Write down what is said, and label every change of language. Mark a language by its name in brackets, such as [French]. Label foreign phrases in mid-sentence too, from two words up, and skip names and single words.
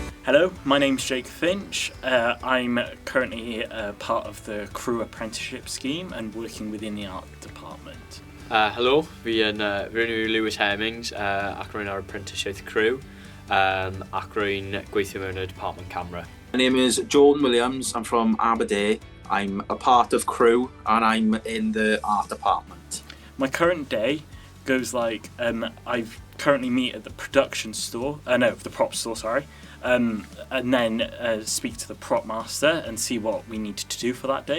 [English] Hello, my name's Jake Finch. I'm currently part of the Crew Apprenticeship Scheme and working within the art department. [Welsh] Helo, fi yn Lewis Hemmings ac rwy'n ar [English] apprenticeship crew [Welsh] ac rwy'n gweithio mewn y [English] department camera. My name is Jordan Williams. I'm from Aberdeen. I'm a part of Crew and I'm in the art department. My current day goes like I currently meet at the production store, the prop store, sorry, and then speak to the prop master and see what we need to do for that day.